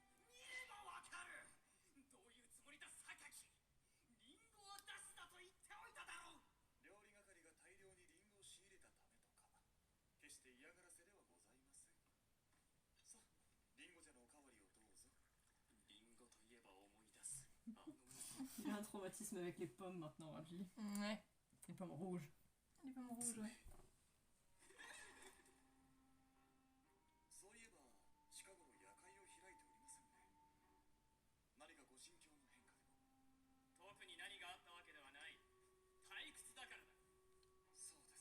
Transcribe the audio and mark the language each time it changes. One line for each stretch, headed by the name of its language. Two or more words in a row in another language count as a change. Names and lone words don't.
Japanese: 見ればわかる。どういうつもりだ榊。リンゴを出すなと言っておいただろう。料理係が大量にリンゴを仕入れたためとか。決して嫌がらせではございません。さあ、リンゴ茶のおかわりをどうぞ。リンゴといえば思い出す。
French: Il a un traumatisme avec les pommes maintenant, Raji. Ouais. Les pommes rouges. Les pommes rouges, ouais.
Japanese: そういえば近頃夜会を開いておりませんね。何かご心境の変化でも？特に何があったわけではない。退屈だからだ。そう